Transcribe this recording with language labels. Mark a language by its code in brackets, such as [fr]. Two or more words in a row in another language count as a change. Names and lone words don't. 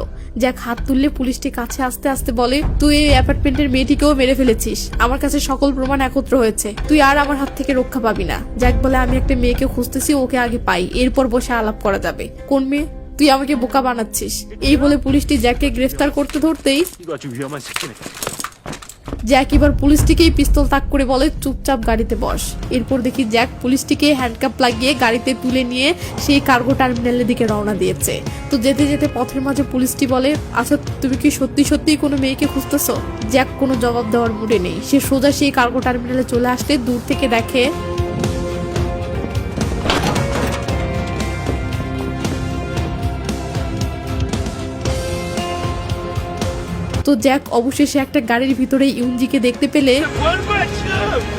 [bn] জ্যাক হাত তুললে পুলিশটি কাছে আসতে আসতে বলে তুই এই অ্যাপার্টমেন্টের মেয়েটিকেও মেরে ফেলেছিস, আমার কাছে সকল প্রমাণ একত্র হয়েছে, তুই আর আমার হাত থেকে রক্ষা পাবি না। জ্যাক বলে আমি একটা মেয়েকে খুঁজতেছি, ওকে আগে পাই, এরপর বসে আলাপ করা যাবে। কোন মেয়ে? তুই আমাকে বোকা বানাচ্ছিস। এই বলে পুলিশটি জ্যাককে গ্রেফতার করতে ধরতেই [ko] 이거 아주 위험한 새끼네. [bn] জ্যাক এবার পুলিশটিকেই পিস্তল তাক করে বলে চুপচাপ গাড়িতে বস। এরপর দেখি জ্যাক পুলিশটিকে হ্যান্ডকাপ লাগিয়ে গাড়িতে তুলে নিয়ে সেই [en] cargo terminal's [bn] দিকে রওনা দিয়েছে। তো যেতে যেতে পথের মাঝে পুলিশটি বলে আচ্ছা তুমি কি সত্যি সত্যি কোনো মেয়েকে খুঁজতেছো? জ্যাক কোনো জবাব দেওয়ার মুডে নেই। সে সোজা সেই [en] cargo terminal [bn] চলে আসতে দূর থেকে দেখে তো জ্যাক অবশেষে একটা গাড়ির ভিতরে ইউনজিকে দেখতে পেলে [ko] 뭐하는 거야 지금?